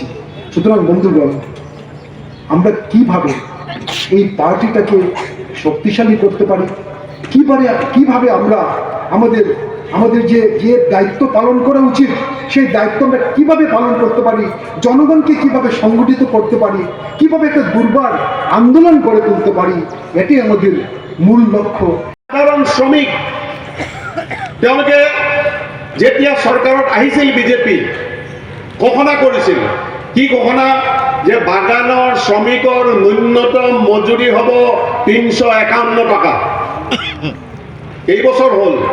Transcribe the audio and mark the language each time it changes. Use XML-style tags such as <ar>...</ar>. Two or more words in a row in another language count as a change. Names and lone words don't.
<bn>সুতরাং বন্ধুগণ, আমরা কিভাবে এই পার্টিটাকে শক্তিশালী করতে পারি, কিভাবে আমরা আমাদের যে দায়িত্ব পালন করা উচিত, সেই দায়িত্ব আমরা কিভাবে পালন করতে পারি, জনগণকে কিভাবে সংগঠিত করতে পারি, কিভাবে একটা দুর্বার আন্দোলন গড়ে তুলতে পারি, এটাই আমাদের মূল লক্ষ্য।</bn> <as>সাধারণ শ্রমিক তেওঁলোকে যেতিয়া চৰকাৰত আহিছিল বিজেপি, ঘোষণা কৰিছিল। কি ঘোষণা? যে বাগানৰ শ্ৰমিকৰ ন্যূনতম মজুৰি হ'ব 351 টাকা। কেইবছৰ হ'ল?</as>